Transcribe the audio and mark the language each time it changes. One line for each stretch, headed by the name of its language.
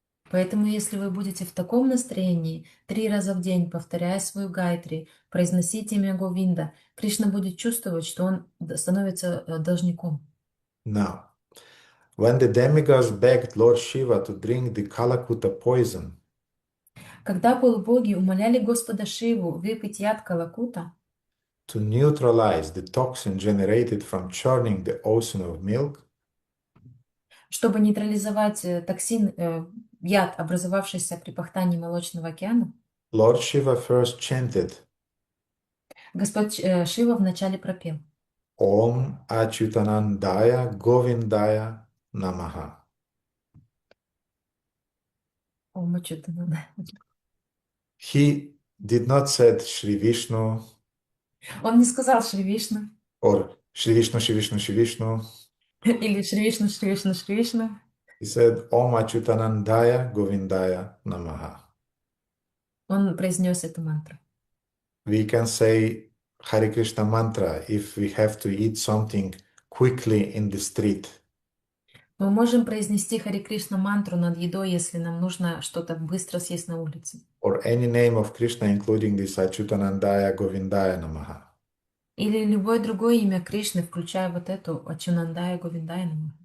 Russian: Поэтому, если вы будете в таком настроении, 3 раза в день, повторяя свою гайтри, произносить имя Говинда, Кришна будет чувствовать, что он становится должником.
English: Now, when the demigods begged Lord Shiva to drink the Kalakuta poison,
Russian: Когда полубоги умоляли Господа Шиву выпить яд Калакута,
English: to neutralize the toxin generated from churning the ocean of milk,
Russian: чтобы нейтрализовать яд, образовавшийся при пахтании молочного океана,
English: Lord Shiva first chanted
Russian: Господь Шива вначале пропел
Sanskrit: Om Achyutanandaya Govindaya Namaha. Ом Ачютананда.
English: He did not said Shri Vishnu
Russian: Он не сказал Шри Вишну
English: or Shri Vishnu, Shri Vishnu, Shri Vishnu.
Russian: или Шри Вишну, Шри Вишну, Шри Вишну.
English: He said
Sanskrit: Om Achyutanandaya Govindaya Namaha.
Russian: Он произнес эту мантру.
English: We can say Hare Krishna mantra if we have to eat something quickly in the street.
Russian: Мы можем произнести Хари Кришна мантру над едой, если нам нужно что-то быстро съесть на улице.
English: Or any name of Krishna, including this
Sanskrit: Achyutanandaya Govindaya Namaha.
Russian: Или любое другое имя Кришны, включая вот эту
Sanskrit: Ачунандая Говиндая Намаха.